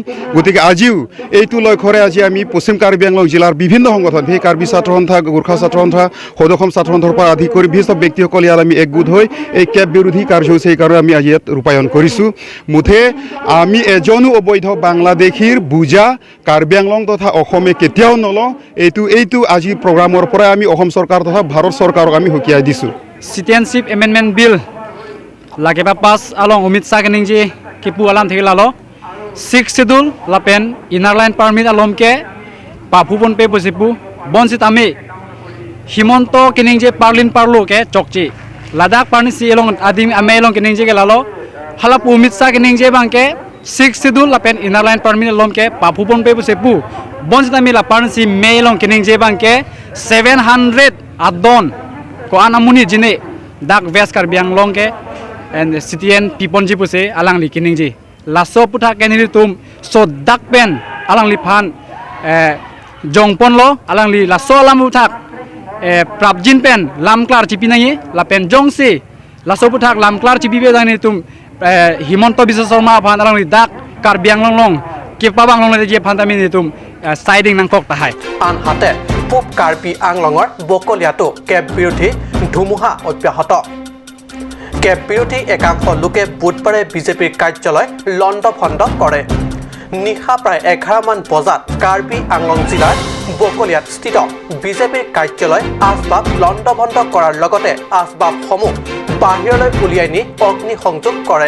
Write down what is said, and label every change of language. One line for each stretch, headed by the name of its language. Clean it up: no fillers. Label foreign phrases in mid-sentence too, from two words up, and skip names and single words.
Assamese: গতিকে আজিও এইটো লক্ষ্যৰে আজি আমি পশ্চিম কাৰ্বি আংলং জিলাৰ বিভিন্ন সংগঠন, সেই কাৰ্বি ছাত্ৰ সন্থা, গোৰ্খা ছাত্ৰ সন্থা, সদসম ছাত্ৰ সন্থাৰ পৰা আদি কৰি বিশিষ্ট ব্যক্তিসকল ইয়াত আমি একগোট হৈ এই কেব বিৰোধী কাৰ্যসূচী সেইকাৰণে আমি আজি ইয়াত ৰূপায়ণ কৰিছোঁ। মুঠে আমি এজনো অবৈধ বাংলাদেশীৰ বুজা কাৰ্বি আংলং তথা অসমে কেতিয়াও নলওঁ। এইটো আজি প্ৰগ্ৰামৰ পৰাই আমি অসম চৰকাৰ তথা ভাৰত চৰকাৰক আমি সকীয়াই দিছোঁ।
English: citizenship amendment bill
Karbi: lageba pas along Amit Shah kening kipu alam thege lalo 6 schedule lapen
English: inner line permit
Karbi: alom ke papu pon pe posipu bonsit ami himonto kening je parlin parlo ke chokchi ladak parni si elong adim ame elong kening je ke lalo halapu Amit Shah kening je bang ke 6 schedule lapen
English: inner line permit
Karbi: alom ke papu pon pe posipu bonsit ami la parni si me elong kening je bang ke 700 adon ko anamuni jine dak west Karbi Anglong ke and citizen pipon ji puse alang li kining ji laso puta kenili tum so dak pen alang li phan jongpon lo alang li laso alam utak prabjin pen lam klar chipi nai la pen jongsi laso putak lam klar chipi be dani tum himonto biswa sharma phan alang li dak Karbi Anglong long ke pabang long le je phan tami ni tum siding nang kok tahai
Assamese: আনহাতে পূব কাৰ্বি আংলঙৰ বকলিয়াতো কেব বিৰোধী ধুমুহা অব্যাহত। কেব বিৰোধী একাংশ লোকে বুধবাৰে বিজেপিৰ কাৰ্যালয় লণ্ডভণ্ড কৰে। নিশা প্ৰায় 11 মান বজাত কাৰ্বি আংলং জিলাৰ বকলিয়াত স্থিত বিজেপিৰ কাৰ্যালয় আচবাব লণ্ডভণ্ড কৰাৰ লগতে আচবাবসমূহ বাহিৰলৈ উলিয়াই নি অগ্নিসংযোগ কৰে।